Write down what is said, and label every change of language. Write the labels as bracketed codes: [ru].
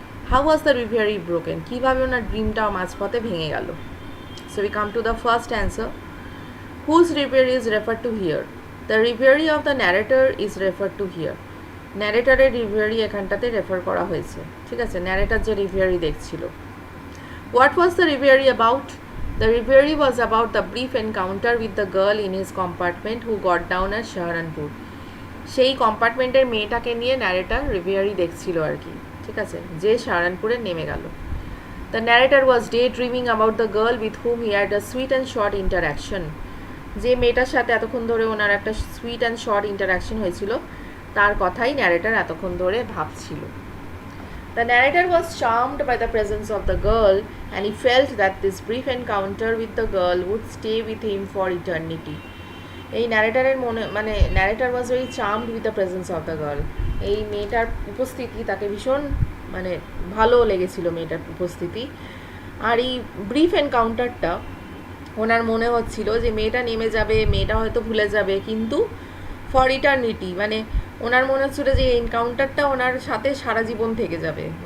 [en] How was the reverie broken? [bn] কীভাবে ওনার ড্রিমটা মাঝপথে ভেঙে গেল? [en] So we come to the first answer. Whose reverie is refer to here? The reverie of the narrator is refer to here. [bn] ন্যারেটারের রিভিয়ারি এখানটাতে refer করা হয়েছে। ঠিক আছে, ন্যারেটার যে রিভিয়ারি দেখছিল। [en] What was the reverie about? The reverie was about the brief encounter with the girl in his compartment who got down at Saharanpur. [bn] সেই কম্পার্টমেন্টের মেয়েটাকে নিয়ে ন্যারেটার রিভিয়ারি দেখছিল আর কি। ঠিক আছে, যে সাহারানপুরে নেমে গেল। [en] The narrator was daydreaming about the girl with whom he had a sweet and short interaction. [bn] যে মেয়েটার সাথে এতক্ষণ ধরে ওনার একটা সুইট অ্যান্ড শর্ট ইন্টারাকশন হয়েছিল, তার কথাই ন্যারেটার এতক্ষণ ধরে ভাবছিল। [en] The narrator was charmed by the presence of the girl and he felt that this brief encounter with the girl would stay with him for eternity. [bn] এই ন্যারেটারের narrator [en] was very charmed with the presence of the girl. [bn] এই মেয়েটার উপস্থিতি তাকে ভীষণ ভালো লেগেছিল, মেয়েটার উপস্থিতি। আর এই ব্রিফ এনকাউন্টারটা ওনার মনে হচ্ছিল যে মেয়েটা নেমে যাবে, মেয়েটা হয়তো ভুলে যাবে, কিন্তু [en] for eternity, [bn] ওনার মনে হচ্ছিল যে এই এনকাউন্টারটা ওনার সাথে সারা জীবন থেকে যাবে।